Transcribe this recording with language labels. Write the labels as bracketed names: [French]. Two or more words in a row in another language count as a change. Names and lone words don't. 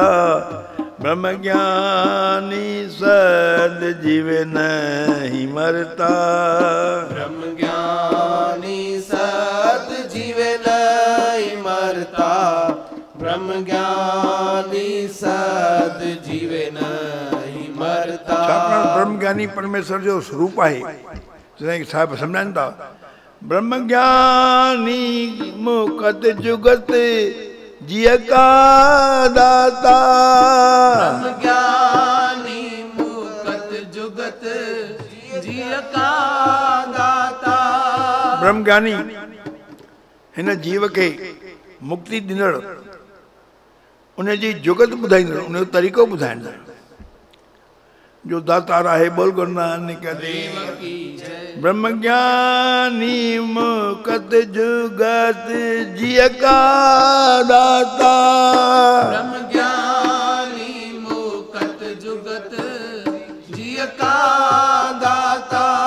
[Punjabi] ਬ੍ਰਹਮ ਗਿਆਨੀ ਸਦ ਜੀਵ ਨਹੀਂ ਮਰਤਾ। ਬ੍ਰਹਮ ਗਿਆਨੀ ਸਦ ਜੀਵ ਨਹੀਂ ਮਰਤਾ। ਬ੍ਰਹਮ ਗਿਆਨੀ ਸਦ ਜੀਵ ਨਹੀਂ ਮਰਤਾ। [Sindhi] छाकाणि ब्रह्म ज्ञानी परमेश्वर जो स्वरूप आहे। जॾहिं साहिब सम्झाइनि था [Punjabi] ਬ੍ਰਹਮ ਗਿਆਨੀ ਮੁਕਤਿ ਜੁਗਤਿ ਜੀਅ ਕਾ ਦਾਤਾ। ਬ੍ਰਹਮ ਗਿਆਨੀ ਮੁਕਤਿ ਜੁਗਤਿ ਜੀਅ ਕਾ ਦਾਤਾ। [Sindhi] ब्रह्म ज्ञानी हिन जीव खे मुक्ति ॾींदड़, उन जी जुगत ॿुधाईंदड़, उन जो तरीक़ो ॿुधाईंदड़ जो दातार आहे। [Punjabi] ਬੋਲ ਗੁਰੂ ਨਾਨਕ ਦੇਵ ਕੀ ਜੈ। ਬ੍ਰਹਮ ਗਿਆਨੀ ਮੁਕਤਿ ਜੁਗਤਿ ਜੀਅ ਕਾ ਦਾਤਾ। ਬ੍ਰਹਮ ਗਿਆਨੀ ਮੁਕਤਿ ਜੁਗਤਿ ਜੀਅ ਕਾ ਦਾਤਾ।